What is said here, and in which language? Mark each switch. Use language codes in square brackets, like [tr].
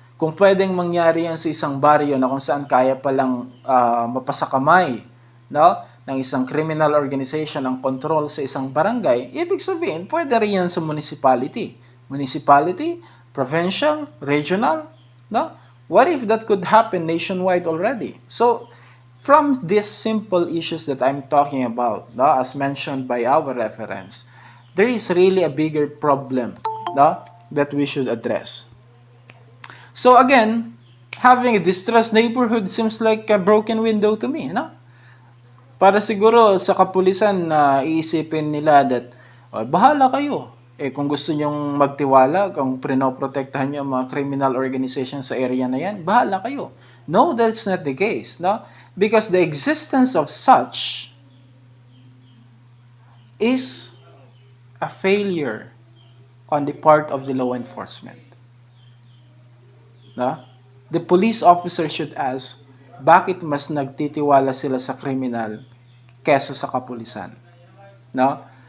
[tl] Kung pwedeng mangyari yan sa isang baryo na kung saan kaya palang mapasakamay, no, ng isang criminal organization ang control sa isang barangay, ibig sabihin, pwede rin yan sa municipality. [en] Municipality, provincial, regional, no? What if that could happen nationwide already? So, from these simple issues that I'm talking about, no, as mentioned by our reference, there is really a bigger problem, no, that we should address. So again, having a distressed neighborhood seems like a broken window to me, no? [tl] Para siguro sa kapulisan na iisipin nila that, bahala kayo. Kung gusto nyong magtiwala, kung prinoprotektahan nyo ang mga criminal organization sa area na yan, bahala kayo. [en] No, that's not the case. No? Because the existence of such is a failure on the part of the law enforcement. No? The police officer should ask, [tl] bakit mas nagtitiwala sila sa criminal kesa sa kapulisan? [en] No?